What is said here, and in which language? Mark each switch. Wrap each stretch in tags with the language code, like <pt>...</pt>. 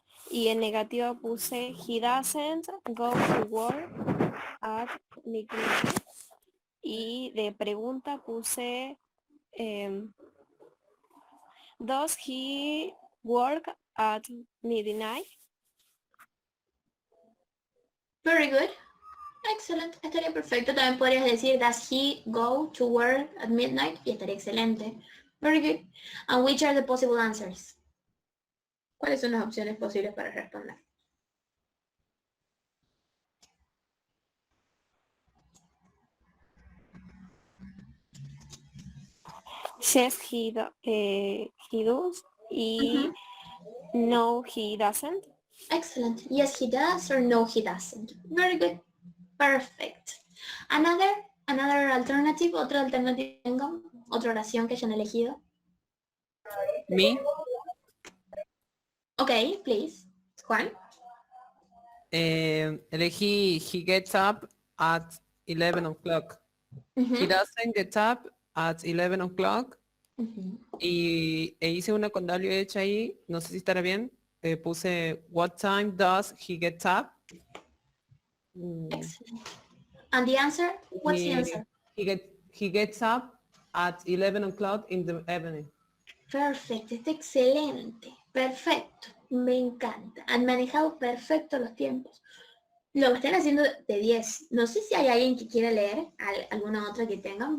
<es>Y en negativo puse</es> <en>he doesn't go to work at midnight.</en> <es>Y de pregunta puse</es> <en>does he work at midnight? Very good.</en> <es>Excelente, estaría perfecto. También podrías decir,</es> <en>does he go to work at midnight?</en> <es>Y estaría excelente.</es> <en>Very good. And which are the possible answers?</en> <es>¿Cuáles son las opciones posibles para responder?</es> <en>Yes, he does. Y no, he doesn't. Excellent. Yes, he does or no, he doesn't. Very good. Perfect. Another alternative,</en> <es>otra alternativa tengan, otra oración que hayan elegido.</es> <en>Me? Okay, please. Juan?</en> <es>Elegí</es> <en>he gets up at 11 o'clock. He doesn't get up at 11 o'clock.</en> <es>E hice una con Dalio hecha ahí, no sé si estará bien. Puse</es> <en>what time does he get up? Excellent. And the answer? What's the answer? He gets up at 11 o'clock in the evening.</en> <es>Perfecto, está excelente. Perfecto. Me encanta. Han manejado perfecto los tiempos. Lo están haciendo de 10. No sé si hay alguien que quiera leer, alguna otra que tengan.</es>